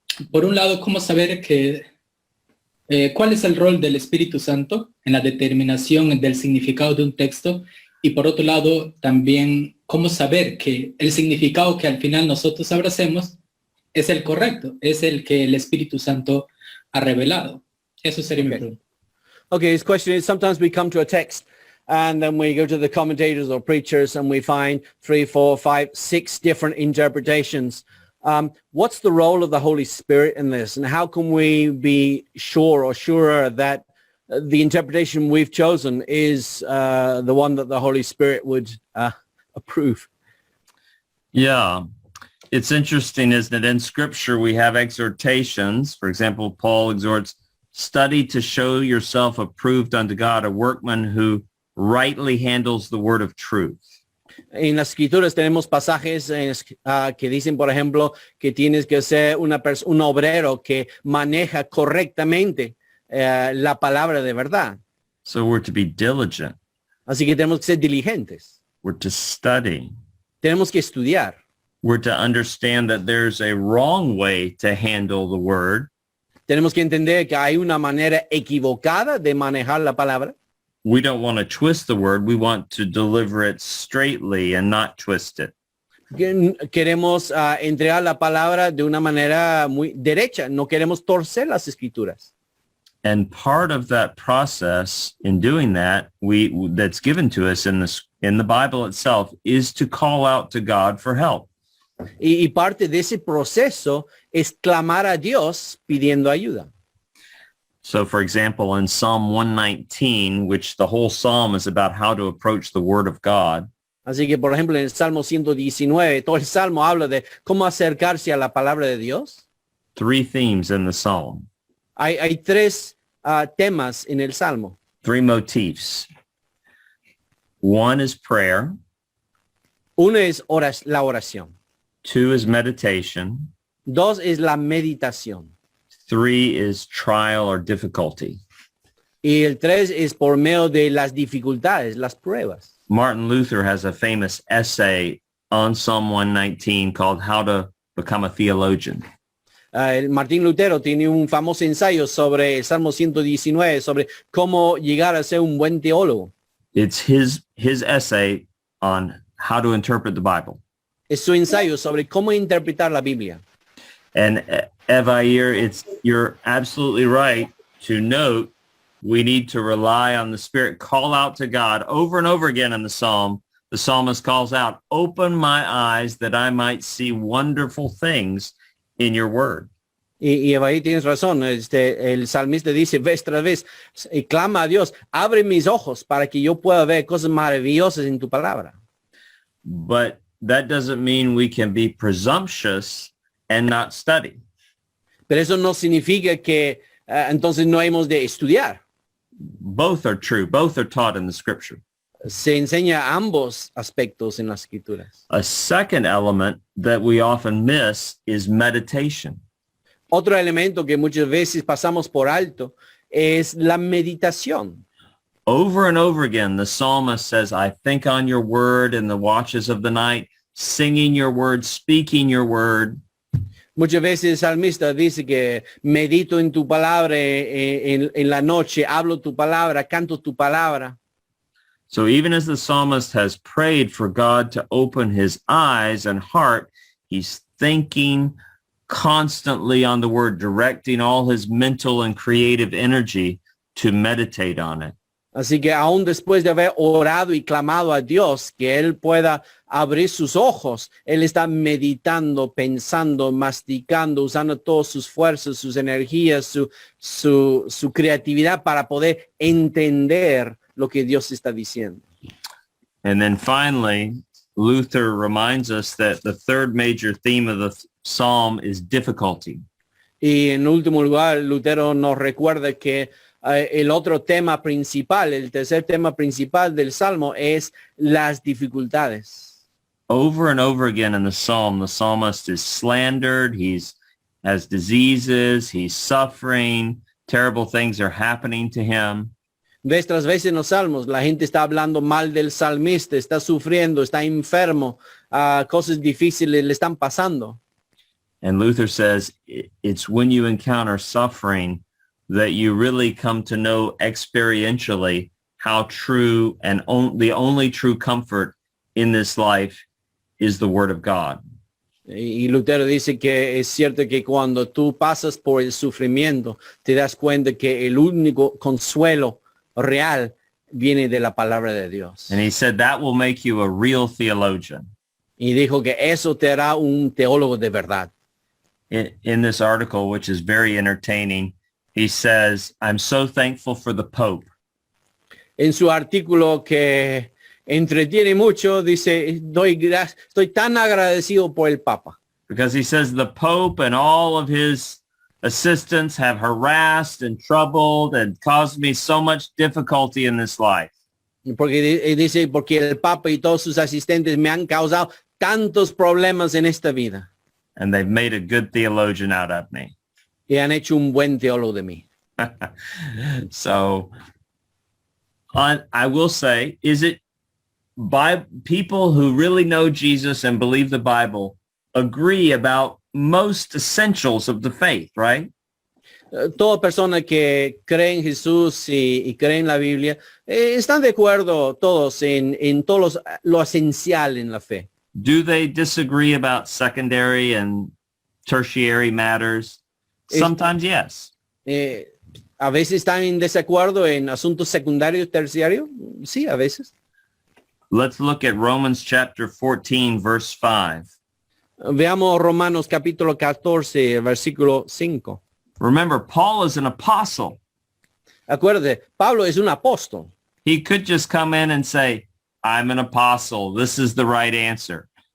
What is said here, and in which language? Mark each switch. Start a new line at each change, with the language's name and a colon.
Spanish: Por un lado, ¿cómo saber cuál es el rol del Espíritu Santo en la determinación del significado de un texto? Y por otro lado, también, ¿cómo saber que el significado que al final nosotros abracemos es el correcto, es el que el Espíritu Santo ha revelado? Eso sería mi pregunta.
English: Okay, his question is, sometimes we come to a text and then we go to the commentators or preachers and we find 3, 4, 5, 6 different interpretations. What's the role of the Holy Spirit in this, and how can we be sure or surer that the interpretation we've chosen is the one that the Holy Spirit would approve? Yeah, it's interesting, isn't it? In Scripture, we have exhortations. For example, Paul exhorts, study to show yourself approved unto God, a workman who rightly handles the word of truth.
Spanish: En las escrituras tenemos pasajes que dicen, por ejemplo, que tienes que ser un obrero que maneja correctamente la palabra de verdad.
English: So we're to be diligent.
Spanish: Así que tenemos que ser diligentes.
English: We're to study.
Spanish: Tenemos que estudiar.
English: We're to understand that there's a wrong way to handle the word.
Spanish: Tenemos que entender que hay una manera equivocada de manejar la palabra.
English: We don't want to twist the word. We want to deliver it straightly and not twist it.
Spanish: Queremos entregar la palabra de una manera muy derecha. No queremos torcer las escrituras.
English: And part of that process in doing that, that's given to us in the Bible itself, is to call out to God for help.
Spanish: Y parte de ese proceso es clamar a Dios pidiendo ayuda.
English: So, for example, in Psalm 119, which the whole psalm is about how to approach the word of God,
Spanish: Así que, por ejemplo, en el Salmo 119, todo el Salmo habla de cómo acercarse a la palabra de Dios.
English: 3 themes in the psalm,
Spanish: Hay 3 temas en el Salmo.
English: 3 motifs. One is prayer.
Spanish: Uno es la oración.
English: 2 is meditation.
Spanish: 2 es la meditación.
English: 3 is trial or difficulty.
Spanish: Y el 3 es por medio de las dificultades, las pruebas.
English: Martin Luther has a famous essay on Psalm 119 called How to Become a Theologian.
Spanish: Martín Lutero tiene un famoso ensayo sobre el Salmo 119, sobre cómo llegar a ser un buen teólogo.
English: It's his essay on how to interpret the Bible.
Spanish: Es su ensayo sobre cómo interpretar la Biblia.
English: And Evair, you're absolutely right to note we need to rely on the Spirit, call out to God over and over again in the psalm. The psalmist calls out, open my eyes that I might see wonderful things in your word.
Spanish: Y ahí tienes razón. El salmista dice vez tras vez, clama a Dios, abre mis ojos para que yo pueda ver cosas maravillosas en tu palabra.
English: But that doesn't mean we can be presumptuous and not study.
Spanish: Pero eso no significa que entonces no hemos de estudiar.
English: Both are true. Both are taught in the scripture.
Spanish: Se enseña ambos aspectos en las escrituras.
English: A second element that we often miss is meditation.
Spanish: Otro elemento que muchas veces pasamos por alto es la meditación.
English: Over and over again, the psalmist says, I think on your word in the watches of the night, singing your word, speaking your word.
Spanish: Muchas veces el salmista dice que medito en tu palabra en la noche, hablo tu palabra, canto tu palabra.
English: So even as the psalmist has prayed for God to open his eyes and heart, he's thinking constantly on the word, directing all his mental and creative energy to meditate on it.
Spanish: Así que aún después de haber orado y clamado a Dios que Él pueda abrir sus ojos, Él está meditando, pensando, masticando, usando todas sus fuerzas, sus energías, su creatividad para poder entender lo que Dios está diciendo.
English: And then finally, Luther reminds us that the third major theme of the psalm is difficulty.
Spanish: Y en último lugar, Lutero nos recuerda que el otro tema principal, el tercer tema principal del Salmo es las dificultades.
English: Over and over again in the psalm, the psalmist is slandered. Has diseases. He's suffering. Terrible things are happening to him.
Spanish: Vez tras vez en los salmos, la gente está hablando mal del salmista, está sufriendo, está enfermo, cosas difíciles le están pasando.
English: And Luther says it's when you encounter suffering that you really come to know experientially how true and the only true comfort in this life is the Word of God.
Spanish: Y Lutero dice que es cierto que cuando tú pasas por el sufrimiento, te das cuenta que el único consuelo real viene de la palabra de Dios.
English: And he said that will make you a real theologian.
Spanish: Y dijo que eso te hará un teólogo de verdad.
English: In this article, which is very entertaining, he says, I'm so thankful for the Pope.
Spanish: En su artículo que entretiene mucho, dice, estoy tan agradecido por el Papa.
English: Because he says the Pope and all of his assistants have harassed and troubled and caused me so much difficulty in this life.
Spanish: Porque dice, porque el Papa y todos sus asistentes me han causado tantos problemas en esta vida.
English: And they've made a good theologian out of me.
Spanish: Y han hecho un buen teólogo de mí.
English: So I will say, is it by people who really know Jesus and believe the Bible agree about most essentials of the faith, right?
Spanish: Toda persona que cree en Jesús y cree en la Biblia, están de acuerdo todos en todo lo esencial en la fe.
English: Do they disagree about secondary and tertiary matters? Sometimes, yes.
Spanish: A veces están en desacuerdo en asuntos secundarios y terciarios. Sí, a veces.
English: Let's look at Romans chapter 14, verse 5.
Spanish: Veamos Romanos capítulo 14, versículo 5.
English: Remember, Paul is an apostle.
Spanish: Acuérdate, Pablo es un apóstol.
English: He could just come in and say, I'm an apostle. This is the right answer.